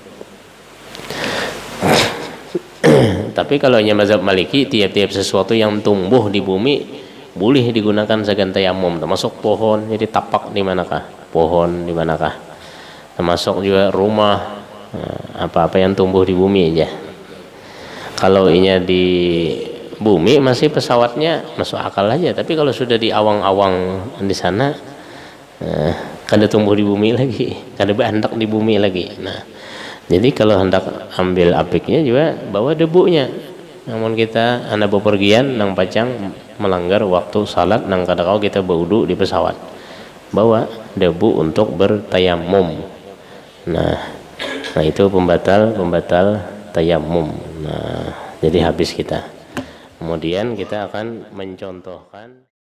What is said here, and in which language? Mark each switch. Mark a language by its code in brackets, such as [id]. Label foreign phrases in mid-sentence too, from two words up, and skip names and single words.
[id] Tapi kalau mazhab Maliki, tiap-tiap sesuatu yang tumbuh di bumi boleh digunakan sebagai tayamum, termasuk pohon. Jadi tapak di manakah, pohon di manakah, termasuk juga rumah, apa-apa yang tumbuh di bumi aja. Kalau inya di bumi masih pesawatnya masuk akal aja, tapi kalau sudah di awang-awang di sana, kada tumbuh di bumi lagi, kada berhendak di bumi lagi. Nah, jadi kalau hendak ambil apiknya juga bawa debunya. Namun kita anak bepergian [bjn] nang pacang [id] melanggar waktu salat [bjn] nang kada kau [id] kita berwudu di pesawat, bawa debu untuk bertayamum. Nah itu pembatal tayamum. Nah, jadi habis kita. Kemudian kita akan mencontohkan